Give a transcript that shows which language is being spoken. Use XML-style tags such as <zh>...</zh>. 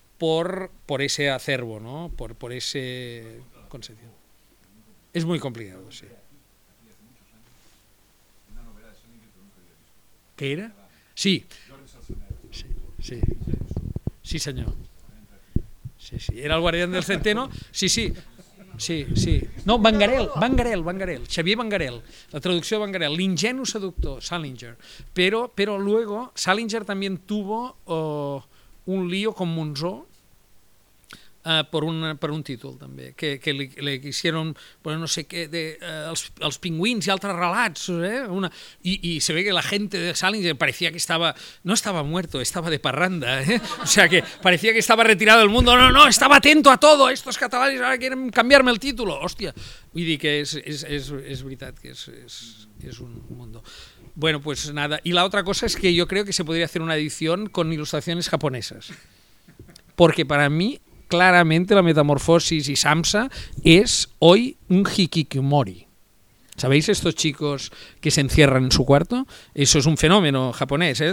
<es>Por ese acervo, ¿no? Por ese concepto. Es muy complicado, sí. ¿Qué era? Sí. Sí, sí. Sí, señor. Sí, sí. ¿Era el guardián del centeno? Sí, sí. Sí, sí. No, Bangarel. Xavier Bangarel.</es> <ca>La traducció de Bangarel. L'ingenu seductor, Salinger. Però</ca> <es>luego, Salinger también tuvo un lío con Monzó</es> <ca>per un títol, també, que li quisieron, bueno, no sé què, els pingüins i altres relats, eh?</ca> <es>I se ve que la gente de Salinger parecía que estaba, no estaba muerto, estaba de parranda, eh? O sea, que parecía que estaba retirado del mundo, no, estaba atento a todo, estos catalanes ahora quieren cambiarme el título, hostia.</es> <ca>Vull dir que és veritat, que és un mundo.</ca> <es>Bueno, pues nada, y la otra cosa es que yo creo que se podría hacer una edición con ilustraciones japonesas, porque para mí claramente la Metamorfosis y Samsa es hoy un hikikomori. ¿Sabéis estos chicos que se encierran en su cuarto? Eso es un fenómeno japonés, ¿eh?</es>